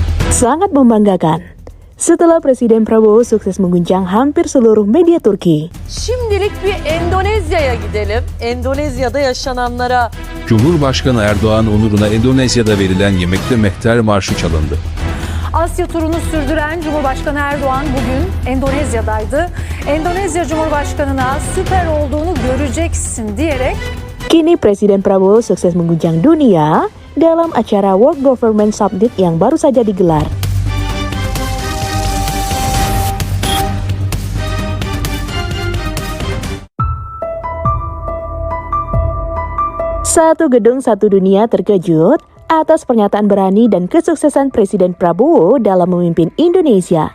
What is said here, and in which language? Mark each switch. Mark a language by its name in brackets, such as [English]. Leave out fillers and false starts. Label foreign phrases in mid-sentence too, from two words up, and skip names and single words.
[Indonesian] Sangat membanggakan. Setelah Presiden Prabowo sukses mengguncang hampir seluruh media Turki. [Turkish] Şimdilik bir Endonezya'ya gidelim. Endonezya'da yaşananlara. Cumhurbaşkanı Erdoğan onuruna Endonezya'da verilen yemekte mehter marşı çalındı. Asya turunu sürdüren Cumhurbaşkanı Erdoğan bugün Endonezya'daydı. Endonezya Cumhurbaşkanı'na süper olduğunu göreceksin diyerek [Indonesian] Kini Presiden Prabowo sukses mengguncang dunia dalam acara World Government Summit yang baru saja digelar. Satu gedung satu dunia terkejut atas pernyataan berani dan kesuksesan Presiden Prabowo dalam memimpin Indonesia.